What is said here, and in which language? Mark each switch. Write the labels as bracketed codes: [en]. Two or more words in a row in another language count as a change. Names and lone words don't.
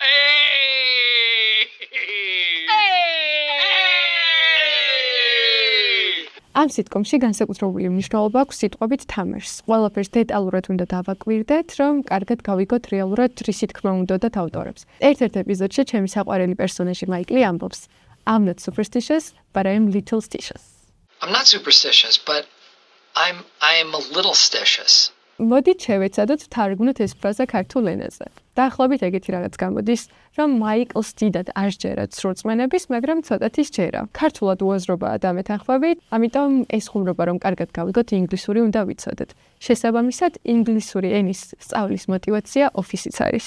[ka] ამ სიტკომში განსაკუთრებული მნიშვნელობა აქვს სიტყვებით თამაშს. ყველაფერს დეტალურად უნდა დავაკვირდეთ, რომ კარგად გავიგოთ რეალურად რისი თქმა უნდათ ავტორებს. ერთ-ერთ ეპიზოდში ჩემი საყვარელი პერსონაჟი მაიკლი ამბობს: [en] I'm not superstitious, but I am little stitious. I'm not superstitious, but I am a little stitious. [ka] მოდით შევეცადოთ ვთარგმნოთ ეს ფრაზა ქართულ ენაზე. დაახლოებით ეგეთი რაღაც გამოდის, რომ მაიკლს დიდად არ სჯერათ სრულწმენების, მაგრამ ცოტათი სჯერა. ქართულად უაზრობაა დამეთანხმები, ამიტომ ეს ხუმრობა რომ კარგად გავიგოთ, ინგლისური უნდა ვიცოდეთ. შესაბამისად, ინგლისური ენის სწავლის мотиваცია ოფისიც არის.